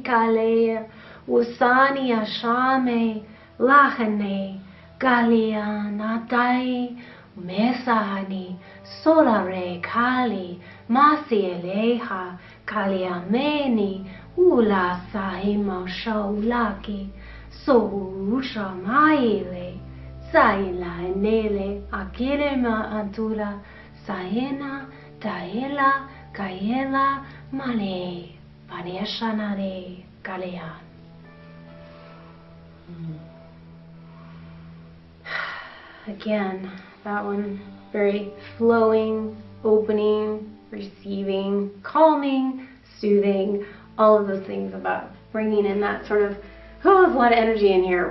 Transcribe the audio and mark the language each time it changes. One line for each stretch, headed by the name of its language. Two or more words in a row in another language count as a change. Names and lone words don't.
English: kalea usani ashame lahane galianatai mesani solare kali masieleha kaliameni ula sahima shaulaki sohusha maile saila nele akirema antula saena taela kaela male paneshanare kalean. Again, that one very flowing, opening, receiving, calming, soothing, all of those things about bringing in that sort of, oh, there's a lot of energy in here.